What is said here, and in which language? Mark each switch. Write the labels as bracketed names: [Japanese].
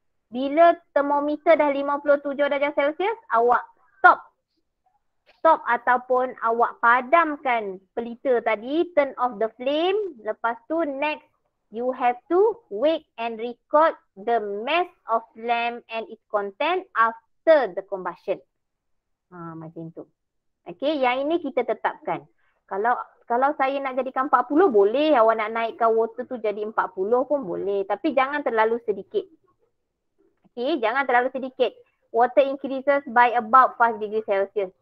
[Malay] Bila termometer dah 57 darjah Celsius, awak stop ataupun awak padamkan pelita tadi, [English] turn off the flame. [Malay] Lepas tu [English] next, you have to weigh and record the mass of lamp and its content after the combustion. [Malay] Macam tu. Okay, yang ini kita tetapkan. Kalau saya nak jadikan 40 boleh, awak nak naikkan water tu jadi 40 pun boleh. Tapi jangan terlalu sedikit. Okay, jangan terlalu sedikit. [English] Water increases by about 5 degree Celsius.